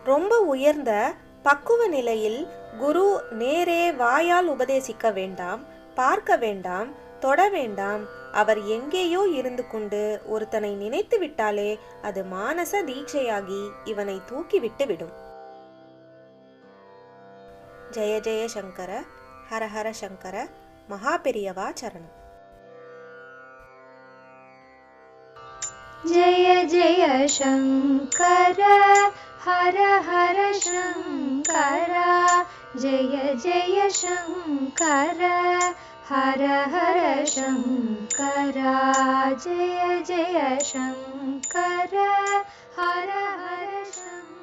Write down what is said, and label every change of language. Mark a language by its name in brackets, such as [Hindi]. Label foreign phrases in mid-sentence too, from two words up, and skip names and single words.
[Tamil] ரொம்ப உயர்ந்த பக்குவ நிலையில் குரு நேரே வாயால் உபதேசிக்க வேண்டாம், பார்க்க வேண்டாம், தொட வேண்டாம். அவர் எங்கேயோ இருந்து கொண்டு ஒருத்தனை நினைத்து விட்டாலே அது மானச தீட்சையாகி இவனை தூக்கிவிட்டு விடும். [Sanskrit] जय जय शंकर, हर हर शंकर, महापेरियवा शरणम्. जय जय शंकर, हर हर शंकर, जय जय शंकर, हर हर शंकर, जय जय शंकर, हर हर शंकर.